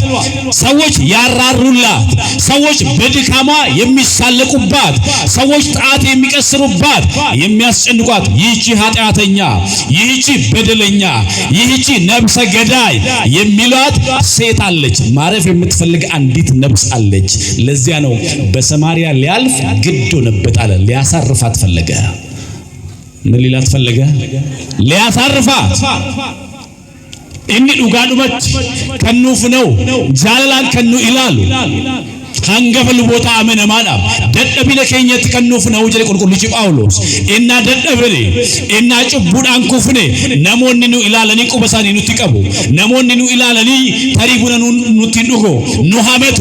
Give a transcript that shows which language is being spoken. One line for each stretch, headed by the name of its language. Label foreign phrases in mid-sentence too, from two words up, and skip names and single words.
Amharic: ሰዎች ያራሩላት፣ ሰዎች በድካማ የሚሳለቁባት፣ ሰዎች ጣት የሚቀስሩባት፣ የሚያስጨንቋት ይህቺ ኃጢአተኛ፣ ይህቺ በደለኛ፣ ይህቺ ነፍሰ ገዳይ የሚሏት ሴት አለች። ማረፍ የምትፈልግ አንዲት ነፍስ አለች። ለዚያ ነው በሰማርያ ሊያልፍ ግድ ሆነበት አለ። ሊያሳርፋት ፈለገ። ምን ሊላት ፈለገ?
Oromo: ሊያሳርፋት። inni dhugaadhumatti kennuuf jaalalaan kennu ilaalu hangafa luboota amanamaadhaaf dadhabina keenyatti kennuuf jedhe qulqullichi Phaawulos. Innaa dadhabne, innaa cubbuudhaan kufne namoonni nu ilaalanii quba isaanii nutti qabu, namoonni nu ilaalanii tarii buna nutti dhugo, nu hamatu.